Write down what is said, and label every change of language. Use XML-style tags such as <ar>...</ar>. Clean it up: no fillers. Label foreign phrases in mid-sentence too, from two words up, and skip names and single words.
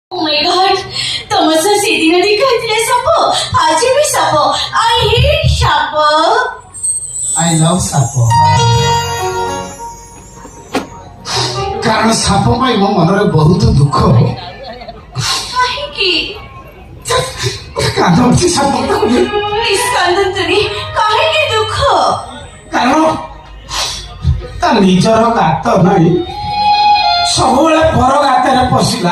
<en>Oh my god,</en> <or>ତମସ ସେଦିନ ଦେଖାଇଥିଲେ ସାପ ଆଜି ବି ସାପ।</or> <en>I hate ସାପ। I love</en> <or>ସାପ। କାରଣ ସାପ ପାଇଁ ମୋ ମନରେ ବହୁତ ଦୁଃଖ। କାହିଁକି? କାନ୍ଦୁଛି ସାପ। ପ୍ଲିଜ କାନ୍ଦନ୍ତୁନି। କାହିଁକି ଦୁଃଖ? କାରଣ ତା ନିଜର ଗାତ ନାହିଁ, ସବୁବେଳେ ପର ଗାତରେ ପଶିଲା।</or>